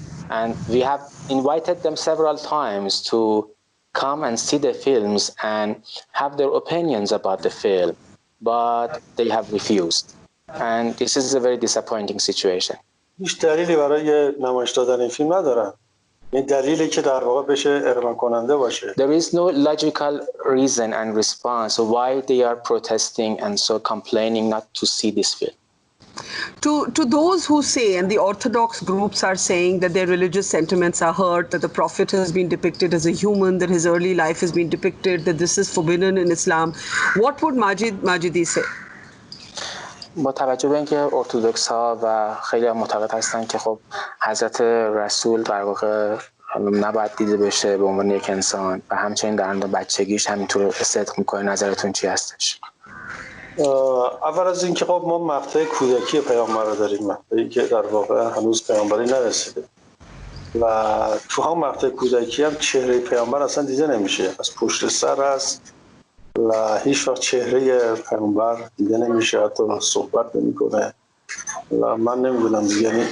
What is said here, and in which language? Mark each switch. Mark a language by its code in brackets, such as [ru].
[en] And we have invited them several times to come and see the films and have their opinions about the film, but they have refused. And this is a very disappointing situation. [fa] هیچ دلیلی برای نمایش دادن این فیلم ندارن. این دلیلی که در واقع بشه اقرار کننده باشه. [en] There is no logical reason and response why they are protesting and so complaining not to see this film. To those who say, and the orthodox groups are saying, that their religious sentiments are hurt, that the Prophet has been depicted as a human, that his early life has been depicted, that this is forbidden in Islam, what would Majidi say? [fa] با توجه به اینکه ارتدوکس ها و خیلی معتقد هستن که خب حضرت رسول در واقع نباید دیده بشه به عنوان یک انسان و همچنین در مورد بچگیش همینطور صدق میکنه، نظرتون چی هستش؟ اول از اینکه خب ما مقطع کودکی پیامبر رو داریم، مقطعی که در واقع هنوز پیامبری نرسیده و تو هم مقطع کودکی هم چهره پیامبر اصلا دیده نمیشه، از پشت سر هست و هیچ وقت چهره پیامبر دیده نمیشه، حتی صحبت نمیکنه و من نمیدونم دیگه.